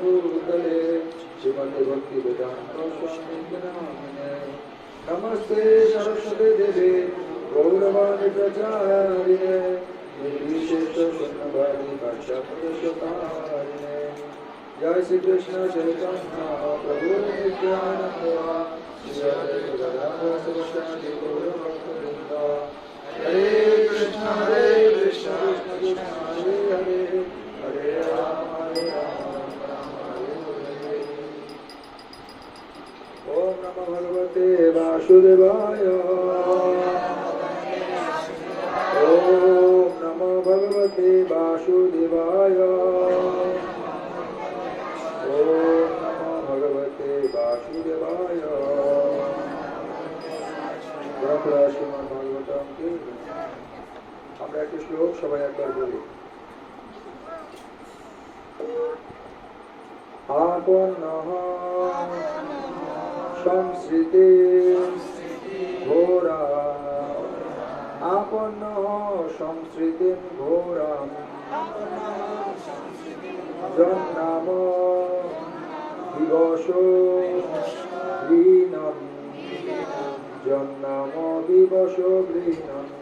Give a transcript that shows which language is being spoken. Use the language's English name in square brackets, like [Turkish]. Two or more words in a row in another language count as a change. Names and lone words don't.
[Sanskrit] ভূতলে শ্রীমতে ভক্তিবেদান্ত স্বামীতি নামিনে নমস্তে সরস্বতী দেবে গৌরবাণী প্রচারিণে নির্বিশেষ শূন্যবাদী ভাষ্যকারিণে জয় শ্রী কৃষ্ণ চৈতন্য প্রভু নিত্যানন্দ শ্রী অদ্বৈত গদাধর শিবাসাদি গৌর ভক্তবৃন্দ। হরে কৃষ্ণ কৃষ্ণ কৃষ্ণ হরে হরে হরে রাম রাম হরে হরে। ওম নমো ভগবতে বাসুদেবায়। ওম নমো ভগবতে বাসুদেবায়। ওম নমো ভগবতে বাসুদেবায়। [Bangla] গ্রন্থরাজ শ্রীমদ্ ভাগবতম কি আমরা একটি শ্লোক সবাই একবার বলি। [Sanskrit] আপন্নঃ সংসৃতি ঘোরা আপন্নঃ সংসৃতিং ঘোরাং জন্নাম বিবশো গৃহীণং জন্নাম বিবশো গৃহীণং